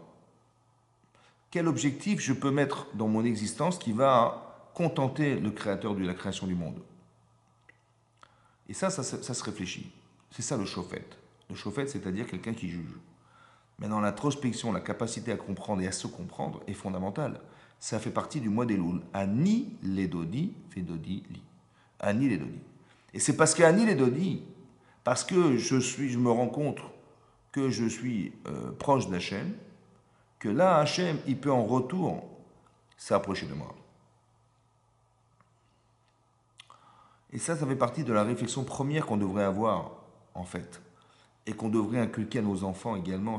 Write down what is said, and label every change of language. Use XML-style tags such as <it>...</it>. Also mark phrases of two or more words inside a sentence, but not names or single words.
<fr>Quel objectif je peux mettre dans mon existence qui va contenter le créateur de la création du monde? Et ça se réfléchit. C'est ça le shofet. Le shofet, c'est-à-dire quelqu'un qui juge. Maintenant, l'introspection, la capacité à comprendre et à se comprendre est fondamentale. Ça fait partie du mois des Loul.</fr> <he>אני לדודי ודודי לי. אני לדודי.</he> <fr>Et c'est parce qu'</fr> <he>אני לדודי,</he> <fr>parce que je me rends compte que je suis proche d'Hachem, que là, Hachem, il peut en retour s'approcher de moi. Et ça fait partie de la réflexion première qu'on devrait avoir, en fait, et qu'on devrait inculquer à nos enfants également.</fr>